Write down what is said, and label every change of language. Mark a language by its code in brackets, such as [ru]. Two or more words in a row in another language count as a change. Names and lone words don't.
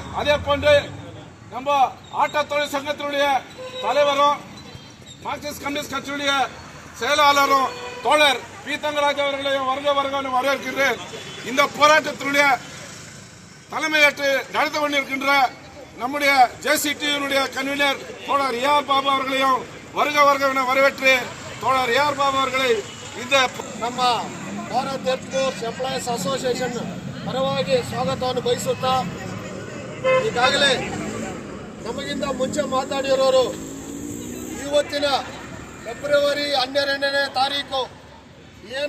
[ta] அதே போன்று நம்ம ஆட்டோ தொழில் சங்கத்தினுடைய தலைவரும் மார்க்சிஸ்ட் கம்யூனிஸ்ட் கட்சியுடைய செயலாளரும் தோழர் பி. தங்கராஜ் அவர்களையும் வருக வரவேற்கின்றேன். இந்த போராட்டத்தினுடைய தலைமையேற்று நடந்து கொண்டிருக்கின்ற நம்முடைய JCTU கன்வீனர் தோழர் AR பாபு அவர்களையும் வருக வரவேற்று தோழர் AR பாபு அவர்களை இந்த [kn] ನಮ್ಮ ಭಾರತ್ ಏರ್ಫೋರ್ಸ್ ಎಂಪ್ಲಾಯೀಸ್ ಅಸೋಸಿಯೇಷನ್ ಪರವಾಗಿ ಸ್ವಾಗತವನ್ನು ಬಯಸುತ್ತಾ ಈಗಾಗಲೇ ನಮಗಿಂತ ಮುಂಚೆ ಮಾತಾಡಿರೋರು ಇವತ್ತಿನ ಫೆಬ್ರವರಿ 12ನೇ ತಾರೀಕು ಏನು